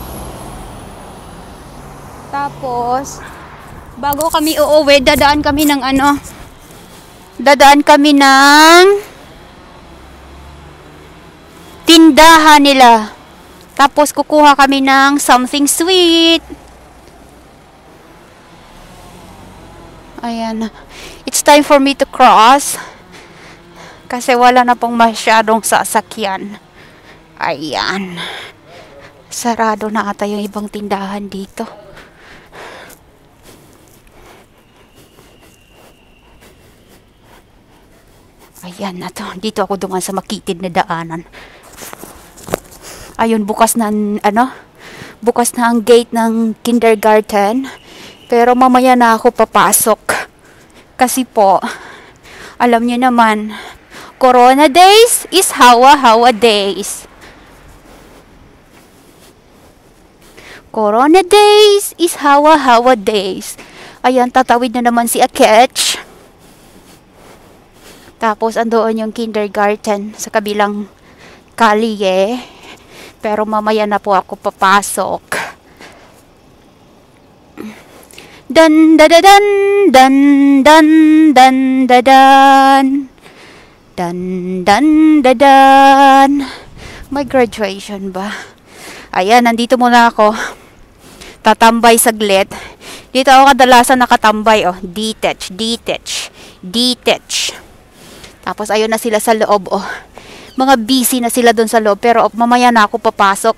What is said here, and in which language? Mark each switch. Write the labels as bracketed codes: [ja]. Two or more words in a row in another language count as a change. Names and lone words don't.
[tl] Tapos, bago kami uuwi, dadaan kami ng ano? Dadaan kami ng tindahan nila. Tapos, kukuha kami ng [en] something sweet. [tl] Ayan. [en] It's time for me to cross. [tl] Kasi wala na pong masyadong sasakyan. Ayan. Sarado na ata yung ibang tindahan dito. Ayan na to. Dito ako dumaan sa makitid na daanan. Ayun, bukas na, bukas na ang gate ng kindergarten. Pero mamaya na ako papasok. Kasi po, alam niyo naman, [en] Corona days is hawa-hawa days. Corona days is hawa-hawa days. [tl] Ayan, tatawid na naman si Akech. Tapos, andoon yung kindergarten sa kabilang kalye. Pero mamaya na po ako papasok. Dan da da dan dan dan dan da dan dan dan da dan. May graduation ba? Ayan, nandito muna ako. Tatambay saglit. Dito ako kadalasan nakatambay, oh. Detach. Tapos ayun na sila sa loob, oh. Mga busy na sila doon sa loob, pero mamaya na ako papasok.